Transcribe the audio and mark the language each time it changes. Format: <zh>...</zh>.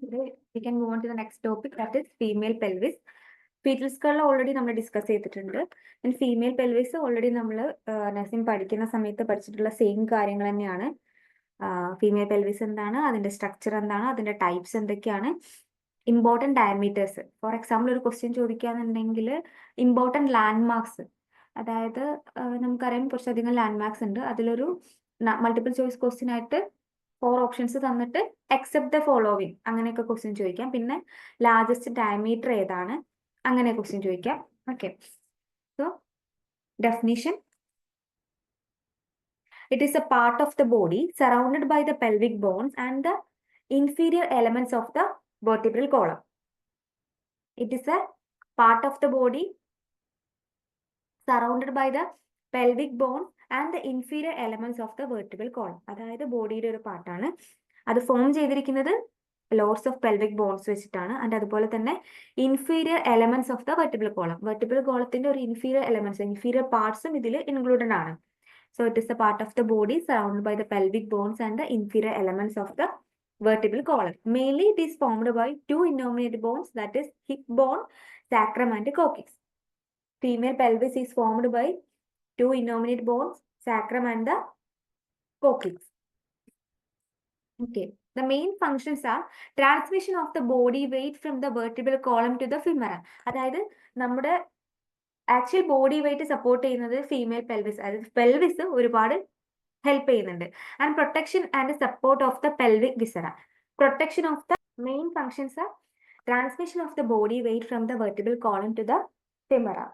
<en>Today we can move on to the next topic, that is female pelvis. Fetal skull already</en> <ml>നമ്മൾ discuss ചെയ്തിട്ടുണ്ട്. Female pelvis already നമ്മൾ nursing പഠിക്കുന്ന സമയത്ത് പഠിച്ചിട്ടുള്ള same കാര്യങ്ങൾ തന്നെയാണ്. ഫീമെയിൽ പെൽവിസ് എന്താണ്, അതിന്റെ സ്ട്രക്ചർ എന്താണ്, അതിന്റെ ടൈപ്സ് എന്തൊക്കെയാണ്, ഇമ്പോർട്ടൻറ്റ് ഡയമീറ്റേഴ്സ്. ഫോർ എക്സാമ്പിൾ ഒരു ക്വസ്റ്റ്യൻ ചോദിക്കുകയാണെന്നുണ്ടെങ്കിൽ ഇമ്പോർട്ടൻറ്റ് ലാൻഡ് മാർക്സ്, അതായത് നമുക്കറിയാം കുറച്ചധികം ലാൻഡ് മാർക്സ് ഉണ്ട്. അതിലൊരു മൾട്ടിപ്പിൾ ചോയ്സ് ക്വസ്റ്റ്യൻ ആയിട്ട് 4 ഓപ്ഷൻസ് തന്നിട്ട്</ml> <en>except the following</en> <ml>അങ്ങനെയൊക്കെ ക്വസ്റ്റ്യൻ ചോദിക്കാം. പിന്നെ ലാർജസ്റ്റ് ഡയമീറ്റർ ഏതാണ്, അങ്ങനെ ക്വസ്റ്റ്യൻ ചോദിക്കാം.</ml> <en>Okay, so definition: it is a part of the body surrounded by the pelvic bones and the inferior elements of the vertebral column. It is a part of the body surrounded by the pelvic bone and the inferior elements of the vertebral column.</en> <ml>അതായത് ബോഡിയുടെ ഒരു പാർട്ടാണ്. അത് form ചെയ്തിരിക്കുന്നത് lots of pelvic bones വെച്ചിട്ടാണ്. And അതുപോലെ തന്നെ</ml> <en>inferior elements of the vertebral column,</en> <ml>vertebral കോളത്തിന്റെ ഒരു ഇൻഫീരിയർ എലമെന്റ്സ്, ഇൻഫീരിയർ പാർട്സും ഇതിൽ ഇൻക്ലൂഡഡ് ആണ്.</ml> <en>So it is a part of the body surrounded by the pelvic bones and the inferior elements of the vertebral column. Mainly it is formed by two innominate bones, that is hip bone, sacrum and coccyx. Female pelvis is formed by two innominate bones, sacrum and the coccyx. Okay, the main functions are transmission of the body weight from the vertebral column to the femora.</en> <ml>അതായത് നമ്മുടെ actual body weight support ചെയ്യുന്നത് female pelvis, അതായത് pelvis ഒരുപാട് help ചെയ്യുന്നുണ്ട്.</ml> <en>And protection and support of the pelvic viscera. Protection of the main functions are transmission of the body weight from the vertebral column to the femur.</en>